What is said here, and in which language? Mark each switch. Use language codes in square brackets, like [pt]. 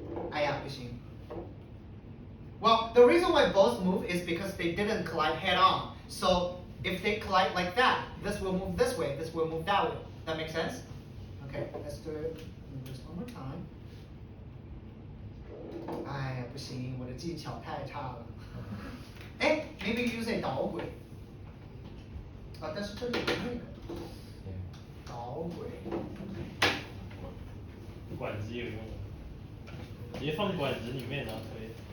[zh] 哎呀，不行。 [en] Well, the reason why both move is because they didn't collide head on. So if they collide like that, this will move this way, this will move that way. That makes sense? Okay, let's do it just one more time. [zh] 哎呀，不行，我的技巧太差了。哎 ， [en] maybe use a [zh] 导轨。啊，但是这里有那个导轨。管子有用吗？直接放管子里面然后推。